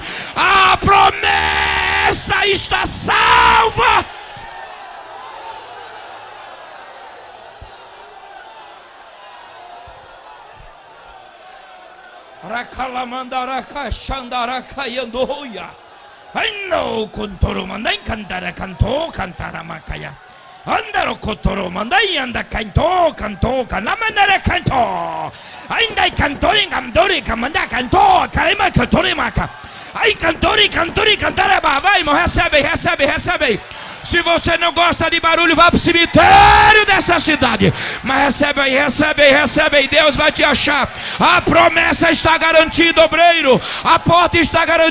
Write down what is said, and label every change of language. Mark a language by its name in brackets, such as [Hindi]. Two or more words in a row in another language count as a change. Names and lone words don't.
[Portuguese] A promessa está salva. Rakalamandaraka Shandaraka Yandoya. I know Kontoro Mandai Kantara Kanto Kantara Makaya. Andaro Kotoro Mandai anda Kanto Kanamanare Kanto. Ainda Kantori Gamdori Kamanda Kanto Karima Katori Maka. Ai Kantori Kantara Vai, irmão, recebe. Se você não gosta de barulho, vá para o cemitério dessa cidade. Mas recebe aí. Deus vai te achar. A promessa está garantida, obreiro. A porta está garantida.